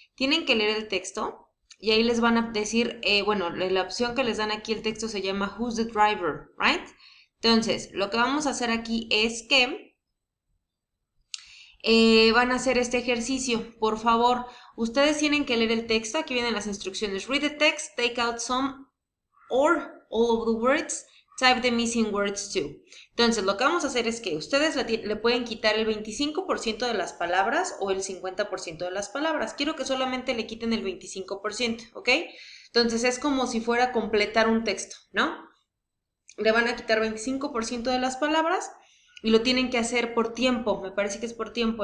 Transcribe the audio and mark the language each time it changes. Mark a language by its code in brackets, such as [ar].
[es] Tienen que leer el texto y ahí les van a decir, bueno, la opción que les dan aquí el texto se llama [en] Who's the driver, right? [es] Entonces, lo que vamos a hacer aquí es que van a hacer este ejercicio. Por favor, ustedes tienen que leer el texto. Aquí vienen las instrucciones. [en] Read the text, take out some or all of the words, type the missing words too. [es] Entonces, lo que vamos a hacer es que ustedes le pueden quitar el 25% de las palabras o el 50% de las palabras. Quiero que solamente le quiten el 25%, ¿ok? Entonces, es como si fuera a completar un texto, ¿no? Le van a quitar 25% de las palabras y lo tienen que hacer por tiempo, me parece que es por tiempo.